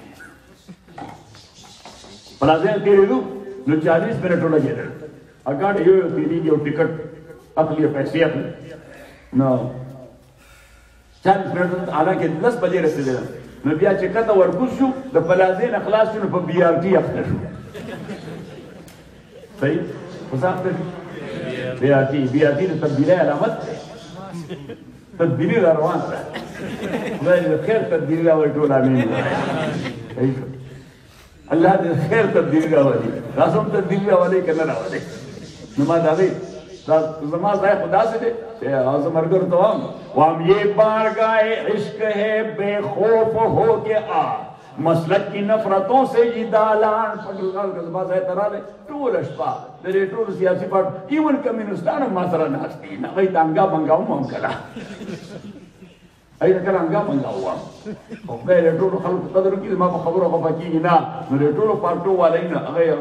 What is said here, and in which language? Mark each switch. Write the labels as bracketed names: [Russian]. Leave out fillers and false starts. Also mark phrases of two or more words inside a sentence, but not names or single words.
[Pashto] پلازې نه تېرېدو نو 40 منټه ولګېدل ګاډی یو یو تېرېږي او ټکټ اخلي پیسې اخلي نو 40 منټه حالانکه 10 بجې رسېدل نو بیا چې کته ورکوز شو د پلازې نه خلاص شو نو په بي آر ټي اخته شو صحیح اوس اخته شو بي آر ټي د تبدیلۍ علامت تدبیري را روانه ده خدای دې خیر تدبیري راوړي ټول امین الله دې خیر تبدیلی راولي تاسو هم تبدیلی راولئ که نه راولئ نو ما د هغې زما ځای خو داسې دی چې زه ملګرو ته وایم [Urdu] یہ بارگاہ عشق ہے بے خوف ہو کے آ مسلک کی نفرتوں سے یہ دالان [Pashto] زما ځای ته راغلی ټوله شپه د دې ټولو سیاسي پارټ ایون کمیونسټان هم ما سره ناست دي هغوی ته انګا بنګا هم کله اې کله انګا بنګا وم او خدای دې ټولو خلکو قدر وکړي زما په خبرو خفه کېږي نه نو دې ټولو پارټو والی نه هغه هغه